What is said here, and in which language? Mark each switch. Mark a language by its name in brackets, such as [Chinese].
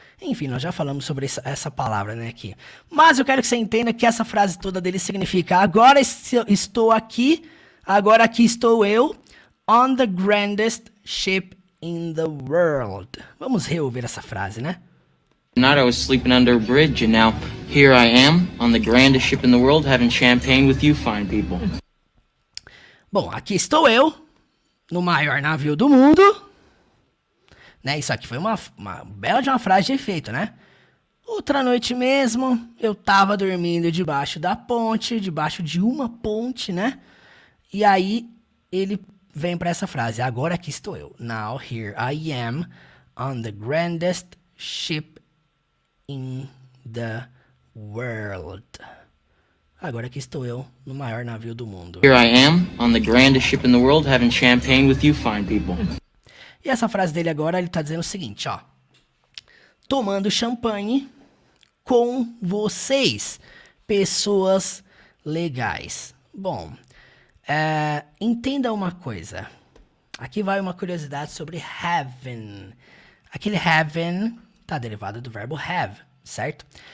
[Portuguese] Enfim, nós já falamos sobre essa palavra, né, aqui. Mas eu quero que você entenda que essa frase toda dele significa agora estou aqui, agora aqui estou eu, [English] on the grandest ship in the world. [Portuguese] Vamos reouvir essa frase, né? [English] Night I was sleeping under a bridge, and now here I am on the grandest ship in the world, having champagne with you fine people. [Portuguese] Bom, aqui estou eu, no maior navio do mundo. Né, isso aqui foi uma bela de uma frase de efeito, né? Outra noite mesmo, eu tava dormindo debaixo da ponte, debaixo de uma ponte, né? E aí ele vem para essa frase, agora aqui estou eu. [English] Now here I am on the grandest ship in the world. [Portuguese] Agora aqui estou eu no maior navio do mundo. [English] Here I am on the grandest ship in the world, having champagne with you fine people. [Portuguese] E essa frase dele agora, ele tá dizendo o seguinte, ó. Tomando champanhe com vocês, pessoas legais. Bom, entenda uma coisa. Aqui vai uma curiosidade sobre having. Aquele having tá derivado do verbo have, certo?